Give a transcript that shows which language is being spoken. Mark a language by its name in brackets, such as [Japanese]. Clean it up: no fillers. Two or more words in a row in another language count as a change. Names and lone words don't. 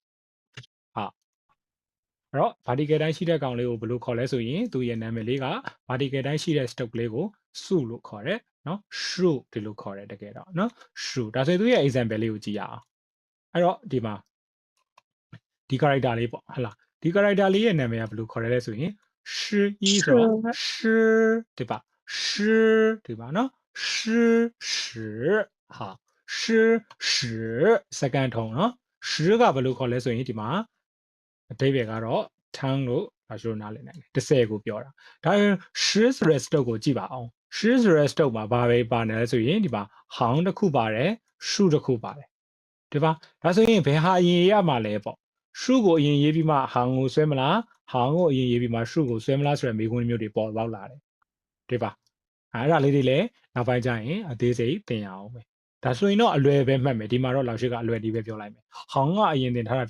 [Burmese] အဲ့တော့ vertical တိုင်းရှိတဲ့ကောင်လေးကိုဘယ်လိုခေါ်လဲဆိုရင်သူ့ရဲ့နာမည်လေးက vertical တိုင်းရှိတဲ့ stroke လေးကိုစုလို့ခေါ်တယ်နော် shrew ဒီလိုခေါ်တယ်တကယ်တော့နော် shrew ဒါဆိုရင်သူ့ရဲ့ example လေးကိုကြည့်ရအောင်အဲ့တော့ဒီမှာဒီ character လေးပေါ့ဟလာဒီ character လေးရဲ့နာမည်က ဘယ်လိုခေါ်ရလဲဆိုရင်诗一ဆိုတော့ [Chinese] 诗对吧诗对吧 [Burmese] နော် [Chinese] 诗史 [Burmese] ဟာ [Chinese] 诗史 [English] second tone [Burmese] နော်诗ကဘယ်လိုခေါ်လဲဆိုရင်ဒီမှာအဓိပ္ပာယ်ကတော့ထန်း လို့ဒါဆိုနားလည်နိုင်တယ်30ကိုပြောတာဒါ诗ဆိုတဲ့ stroke ကိုကြည့်ပါအောင်诗ဆိုတဲ့ stroke မှာဘာပဲပါနေလဲဆိုရင်ဒီမှာဟောင်းတစ်ခုပါတယ်ရှုတစ်ခုပါတယ်ဒီပါဒါဆိုရင်ဘယ်ဟာအရင်ရမှာလဲပေါ့ရှုကိုအရင်ရေးပြီးမှဟောင်းကိုဆွဲမလားဟောင်းကိုအရင်ရေးပြီးမှရှုကိုဆွဲမလားဆိုတဲ့မေးခွန်းမျိုးတွေပေါ်ပေါက်လာတယ်ဒီပါအဲ့ဒါလေးတွေလည်းနောက်ပိုင်းကျရင်အသေးစိတ်သင်ရအောင်ပဲဒါဆိုရင်တော့အလွယ်ပဲမှတ်မယ်ဒီမှာတော့လောက်ရှိကအလွယ်ဒီပဲပြောလိုက်မယ်ဟောင်းကအရင်သင်ထားတာဖြစ်